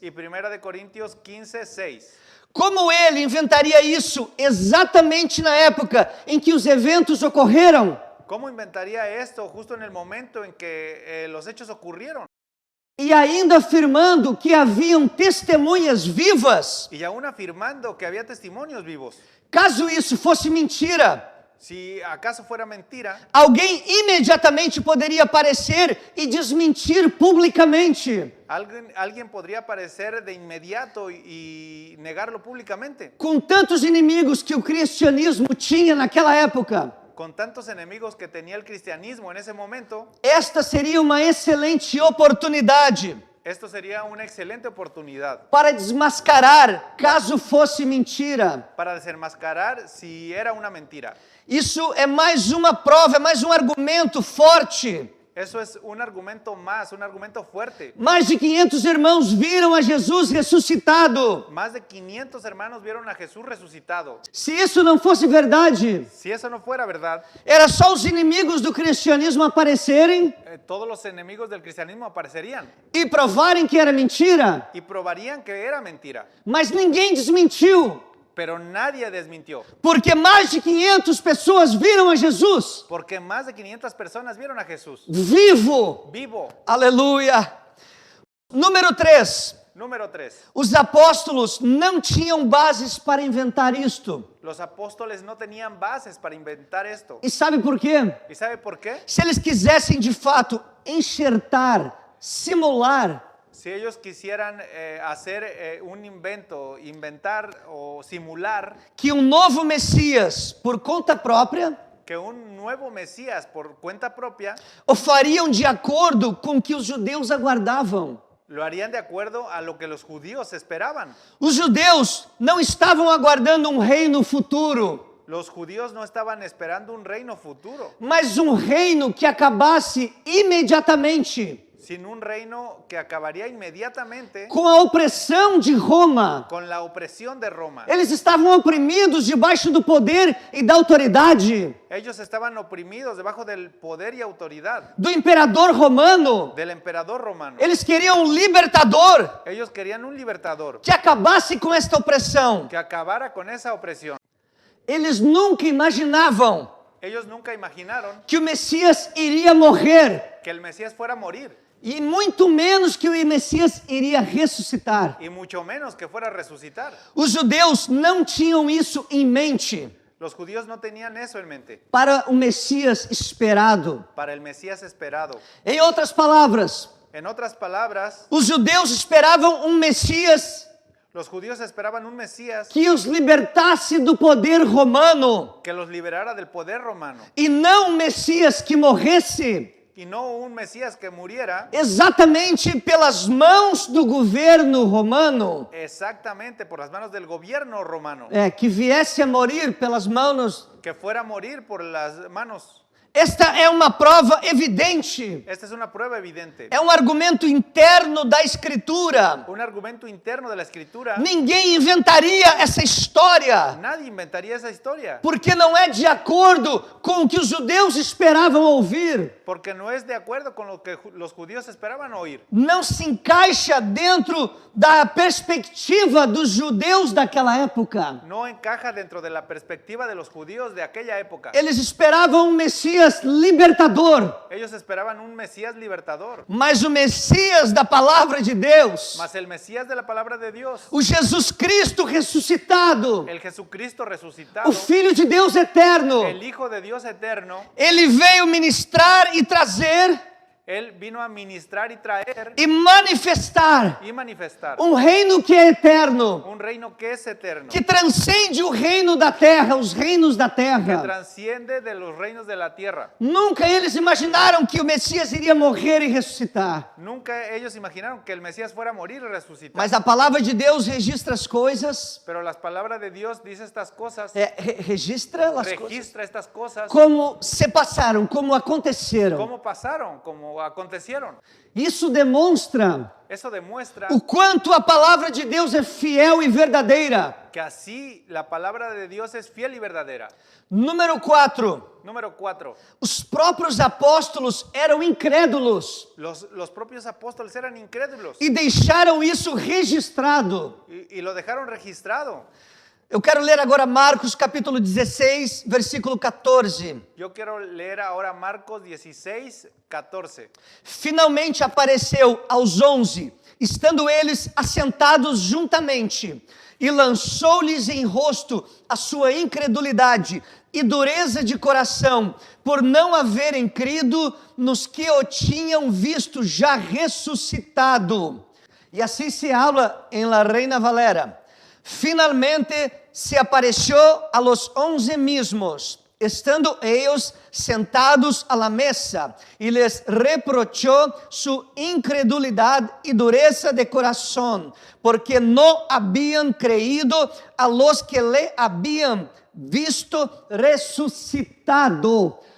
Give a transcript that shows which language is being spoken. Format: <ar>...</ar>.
<es>y 1 de Corintios 15:6.</es> <pt>Como ele inventaria isso exatamente na época em que os eventos ocorreram?</pt> <es>¿Cómo inventaría esto justo en el momento en que los hechos ocurrieron?</es> <pt>E ainda afirmando que haviam testemunhas vivas.</pt> <es>Y aún afirmando que había testimonios vivos.</es> <pt>Caso isso fosse mentira,</pt> <es>Si acaso fuera mentira,</es> <pt>alguém imediatamente poderia aparecer e desmentir publicamente.</pt> <es>alguien podría aparecer de inmediato y negarlo públicamente.</es> <pt>Com tantos inimigos que o cristianismo tinha naquela época,</pt> <es>Con tantos enemigos que tenía el cristianismo en ese momento,</es> <pt>esta seria uma excelente oportunidade</pt> <es>esto sería una excelente oportunidad</es> <pt>para desmascarar, caso fosse mentira.</pt> <es>para desenmascarar si era una mentira.</es> <pt>Isso é mais uma prova, é mais um argumento forte.</pt> <es>Eso es un argumento más, un argumento fuerte.</es> <pt>Mais de 500 irmãos viram a Jesus ressuscitado.</pt> <es>Más de 500 hermanos vieron a Jesús resucitado.</es> <pt>Se isso não fosse verdade,</pt> <es>Si eso no fuera verdad,</es> <pt>era só os inimigos do cristianismo aparecerem</pt> <es>todos los enemigos del cristianismo aparecerían</es> <pt>e provarem que era mentira.</pt> <es>y probarían que era mentira.</es> <pt>Mas ninguém desmentiu,</pt> <es>Pero nadie desmintió,</es> <pt>porque mais de 500 pessoas viram a Jesus</pt> <es>porque más de 500 personas vieron a Jesús</es> <pt>vivo.</pt> <es>vivo.</es> <pt>Aleluia. Número 3.</pt> <es>Número 3.</es> <pt>Os apóstolos não tinham bases para inventar isto.</pt> <es>Los apóstoles no tenían bases para inventar esto.</es> <pt>E sabe por quê?</pt> <es>¿Y sabe por qué?</es> <pt>Se eles quisessem de fato enxertar, simular</pt> <es>Si ellos quisieran hacer un invento, inventar o simular</es> <pt>que um novo Messias, por conta própria,</pt> <es>que un nuevo Mesías por cuenta propia,</es> <pt>o fariam de acordo com o que os judeus aguardavam.</pt> <es>lo harían de acuerdo a lo que los judíos esperaban.</es> <pt>Os judeus não estavam aguardando um reino futuro.</pt> <es>Los judíos no estaban esperando un reino futuro,</es> <pt>mas um reino que acabasse imediatamente</pt> <es>sino un reino que acabaría inmediatamente</es> <pt>com a opressão de Roma.</pt> <es>con la opresión de Roma.</es> <pt>Eles estavam oprimidos debaixo do poder e da autoridade</pt> <es>Ellos estaban oprimidos debajo del poder y autoridad</es> <pt>do imperador romano.</pt> <es>del emperador romano.</es> <pt>Eles queriam um libertador</pt> <es>Ellos querían un libertador</es> <pt>que acabasse com esta opressão.</pt> <es>que acabara con esa opresión.</es> <pt>Eles nunca imaginavam</pt> <es>Ellos nunca imaginaron</es> <pt>que o Messias iria morrer,</pt> <es>que el Mesías fuera a morir</es> <pt>e muito menos que o Messias iria ressuscitar.</pt> <es>y mucho menos que fuera a resucitar.</es> <pt>Os judeus não tinham isso em mente</pt> <es>Los judíos no tenían eso en mente</es> <pt>para o Messias esperado.</pt> <es>para el Mesías esperado.</es> <pt>Em outras palavras,</pt> <es>En otras palabras,</es> <pt>os judeus esperavam um Messias</pt> <es>los judíos esperaban un Mesías</es> <pt>que os libertasse do poder romano</pt> <es>que los liberara del poder romano</es> <pt>e não um Messias que morresse</pt> <es>y no un Mesías que muriera</es> <pt>exatamente pelas mãos do governo romano,</pt> <es>exactamente por las manos del gobierno romano,</es> <pt>que viesse a morir pelas mãos.</pt> <es>que fuera a morir por las manos.</es> <pt>Esta é uma prova evidente,</pt> <es>Esta es una prueba evidente,</es> <pt>é um argumento interno da Escritura.</pt> <es>un argumento interno de la Escritura.</es> <pt>Ninguém inventaria essa história,</pt> <es>Nadie inventaría esa historia</es> <pt>porque não é de acordo com o que os judeus esperavam ouvir.</pt> <es>porque no es de acuerdo con lo que los judíos esperaban oír.</es> <pt>Não se encaixa dentro da perspectiva dos judeus daquela época.</pt> <es>No encaja dentro de la perspectiva de los judíos de aquella época.</es> <pt>Eles esperavam um Messias libertador,</pt> <es>Ellos esperaban un Mesías libertador,</es> <pt>mas o Messias da palavra de Deus,</pt> <es>mas el Mesías de la palabra de Dios,</es> <pt>o Jesus Cristo ressuscitado,</pt> <es>el Jesucristo resucitado,</es> <pt>o Filho de Deus eterno,</pt> <es>el Hijo de Dios eterno,</es> <pt>ele veio ministrar e trazer</pt> <es>Él vino a ministrar y traer</es> <pt>e manifestar</pt> <es>y manifestar</es> <pt>um reino que é eterno,</pt> <es>un reino que es eterno,</es> <pt>que transcende o reino da terra, os reinos da</pt> <es>que</es> <pt>terra.</pt> <es>transciende de los reinos de la tierra.</es> <pt>Nunca eles imaginaram que o Messias iria morrer e ressuscitar.</pt> <es>Nunca ellos imaginaron que el Mesías fuera a morir y resucitar.</es> <pt>Mas a palavra de Deus registra as coisas,</pt> <es>Pero la palabra de Dios dice estas cosas,</es> <pt>registra as coisas</pt> <es>registra estas cosas,</es> <pt>como se passaram, como aconteceram.</pt> <es>cómo pasaron, cómo acontecieron.</es> <pt>Isso demonstra</pt> <es>Eso demuestra</es> <pt>o quanto a palavra de Deus é fiel e verdadeira.</pt> <es>que así la palabra de Dios es fiel y verdadera.</es> <pt>Número 4.</pt> <es>Número 4.</es> <pt>Os próprios apóstolos eram incrédulos</pt> <es>Los propios apóstoles eran incrédulos</es> <pt>e deixaram isso registrado.</pt> <es>y lo dejaron registrado.</es> <pt>Eu quero ler agora Marcos capítulo 16, versículo 14.</pt> <es>Yo quiero leer ahora Marcos 16, 14.</es> <pt>Finalmente apareceu aos 11, estando eles assentados juntamente, e lançou-lhes em rosto a sua incredulidade e dureza de coração, por não haverem crido nos que o tinham visto já ressuscitado. E assim</pt> <es>se habla</es> <pt>em La Reina Valera.</pt> <es>Finalmente se apareció a los 11 mismos, estando ellos sentados a la mesa, y les reprochó su incredulidad y dureza de corazón, porque no habían creído a los que le habían visto ressuscitado.</es>